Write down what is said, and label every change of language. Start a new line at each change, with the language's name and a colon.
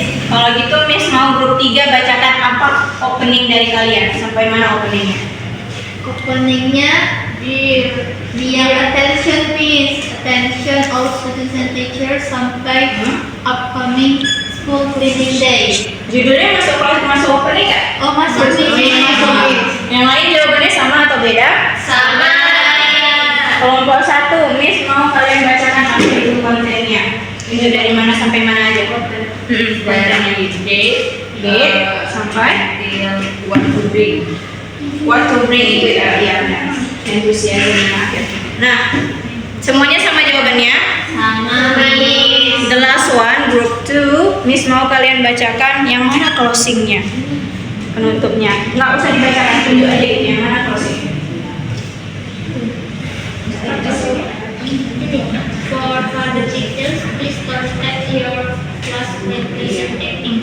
Indonesian: Kalau gitu Miss mau grup 3 bacakan apa opening dari kalian. Sampai mana openingnya? Openingnya
English: Dear attention Miss, attention all students and teachers
Indonesian: sampai
English: upcoming school cleaning day.
Indonesian: Judulnya masuk opening nggak? Oh masuk Miss. Yang lain jawabannya sama atau beda? Sama. Kelompok 1, Miss mau kalian bacakan apa itu kontennya. Itu dari mana sampai mana aja? Kontennya date sampai
English: What to bring. what to bring
Indonesian: itu ya, benar. Enthusiasm akhir. Nah, semuanya sama jawabannya. Sama Miss.
English: The last one,
Indonesian: group 2, Miss mau kalian bacakan yang mana closingnya, penutupnya. Nggak usah dibacakan, tunjuk aja gitu yang mana closingnya.
English: For the teachers, please contact your classmate presenting.